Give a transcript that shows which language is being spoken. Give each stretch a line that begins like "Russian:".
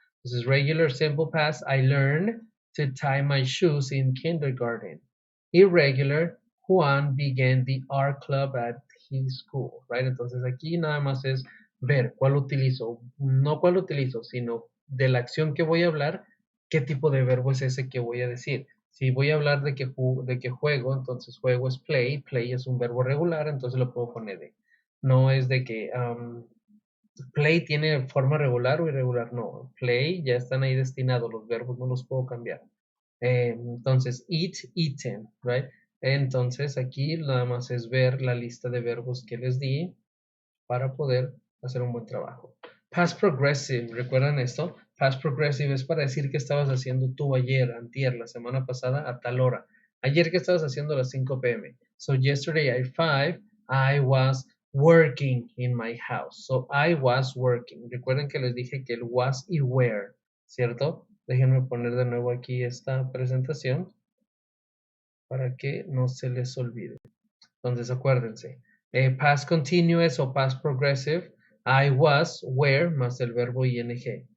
Spanish: Entonces,
English: regular simple past, I learned to tie my shoes in kindergarten. Irregular, Juan began the art club at his school, right?
Spanish: Entonces aquí nada más es ver cuál utilizo, no cuál utilizo, sino de la acción que voy a hablar, qué tipo de verbo es ese que voy a decir. Si voy a hablar de que juego, entonces juego es play, play es un verbo regular, entonces lo puedo poner de. No es de que play tiene forma regular o irregular, no. Play ya están ahí destinados, los verbos no los puedo cambiar. Entonces,
English: eat, eaten, right?
Spanish: Entonces aquí nada más es ver la lista de verbos que les di para poder hacer un buen trabajo. Past progressive, ¿recuerdan esto? Past progressive es para decir que estabas haciendo tú ayer, antier, la semana pasada a tal hora. Ayer que estabas haciendo a las 5 p.m.
English: So yesterday at 5, I was working in my house. So I was working.
Spanish: Recuerden que les dije que el was y were, ¿cierto? Déjenme poner de nuevo aquí esta presentación para que no se les olvide. Entonces acuérdense, past continuous o past progressive,
English: I was, were,
Spanish: más el verbo ing.